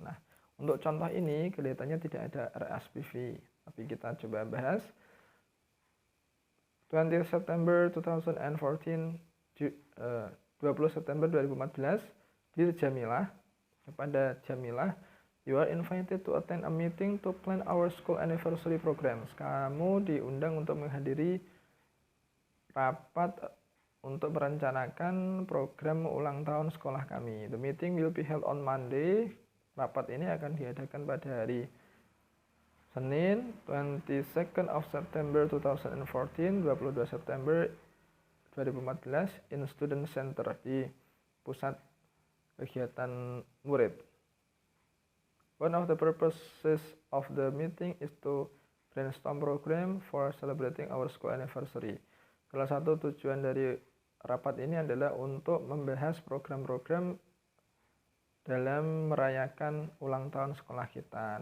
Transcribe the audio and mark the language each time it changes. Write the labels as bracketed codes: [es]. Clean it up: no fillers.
[id] Nah, untuk contoh ini kelihatannya tidak ada RSPV, tapi kita coba bahas. [en] 20 September 2014, 20 September 2014, Dear Jamilah, kepada Jamilah, you are invited to attend a meeting to plan our school anniversary programs. [id] Kamu diundang untuk menghadiri rapat untuk merencanakan program ulang tahun sekolah kami. [en] The meeting will be held on Monday. [id] Rapat ini akan diadakan pada hari Senin, [en] 22nd of September 2014, [id] 22 September 2014, [en] in Student Center, [id] di pusat kegiatan murid. [en] One of the purposes of the meeting is to brainstorm program for celebrating our school anniversary. [id] Salah satu tujuan dari rapat ini adalah untuk membahas program-program dalam merayakan ulang tahun sekolah kita.